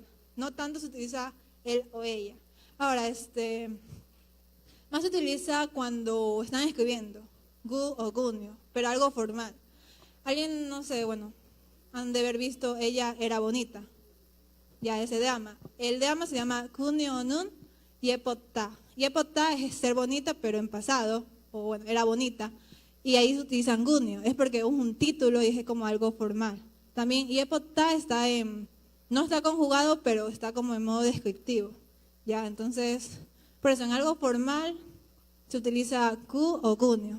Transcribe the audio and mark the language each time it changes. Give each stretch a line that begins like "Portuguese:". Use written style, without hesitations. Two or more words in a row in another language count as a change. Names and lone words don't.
Spanish: No tanto se utiliza él o ella. Ahora, más se utiliza cuando están escribiendo, gu o gunyo, pero algo formal. Alguien, no sé, bueno, han de haber visto, ella era bonita. Ya, ese de ama. El de ama se llama
Korean: 그녀는 예뻤다.
Spanish: Yepotta es ser bonita, pero en pasado, o bueno, era bonita. Y ahí se utilizan gunyo. Es porque es un título y es como algo formal. También yepotta no está conjugado, pero está como en modo descriptivo. Ya, entonces, por eso en algo formal se utiliza ku o gunyo.